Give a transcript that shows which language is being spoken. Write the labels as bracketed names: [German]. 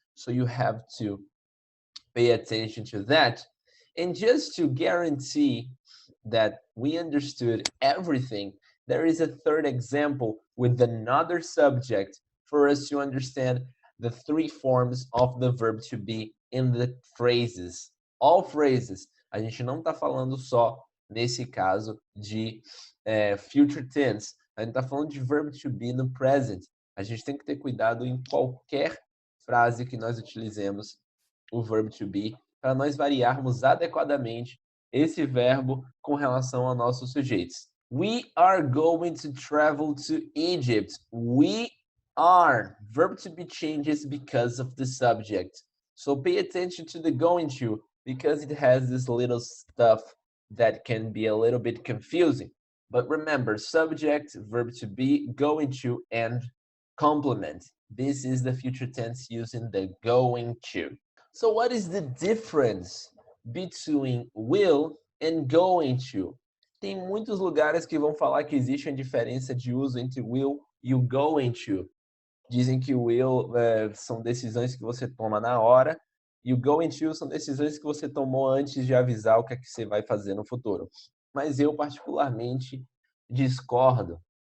[English] So you have to pay attention to that. And just to guarantee that we understood everything, there is a third example with another subject for us to understand the three forms of the verb to be in the phrases. All phrases. [Portuguese] A gente não está falando só, nesse caso, de future tense. A gente está falando de verb to be no present. A gente tem que ter cuidado em qualquer frase que nós utilizemos o verb to be, para nós variarmos adequadamente esse verbo com relação aos nossos sujeitos. [English] We are going to travel to Egypt. We are. Verb to be changes because of the subject. So pay attention to the going to, because it has this little stuff that can be a little bit confusing. But remember, subject, verb to be, going to, and complement. This is the future tense using the going to. So what is the difference between will and going to? [Portuguese] Tem muitos lugares que vão falar que existe uma diferença de uso entre will e o going to. Dizem que o will são decisões que você toma na hora e o going to são decisões que você tomou antes de avisar o que é que você vai fazer no futuro. Mas eu particularmente discordo.